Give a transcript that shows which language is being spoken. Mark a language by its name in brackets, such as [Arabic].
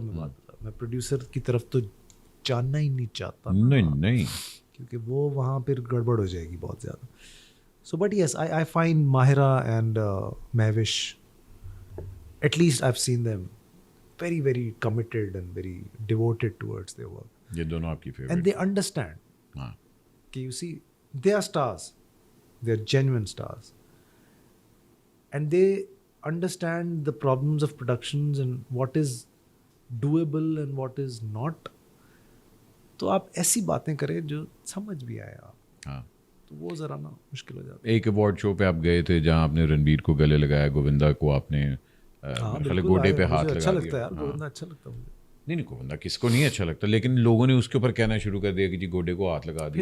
[Urdu] میں بات بتا, میں پروڈیوسر کی طرف تو جاننا ہی نہیں چاہتا, نہیں, کیونکہ وہ وہاں پھر گڑبڑ ہو جائے گی بہت زیادہ. [English] So but yes I find Mahira and Mehwish, at least I have seen them very very committed and very devoted towards their work. [Urdu] یہ دونوں آپ کی فیوریٹ [English] And they understand کہ you see they are stars, they are genuine stars, and they understand the problems of productions and what is doable and what is not. [Urdu] تو آپ ایسی باتیں کریں جو سمجھ بھی آئے آپ. ہاں, تو وہ ذرا نا مشکل ہو جاتا ہے. ایک ایوارڈ شو پہ آپ گئے تھے جہاں آپ نے رنبیر کو گلے لگایا, گووندا کو آپ نے گوڈے پہ ہاتھ لگا اچھا لگتا ہے دیا. یار, گووندا اچھا لگتا ہے مجھے. نہیں گووندا کس کو نہیں اچھا لگتا, لیکن لوگوں نے اس کے اوپر کہنا شروع کر دیا کہ جی گوڈے کو ہاتھ لگا دیا.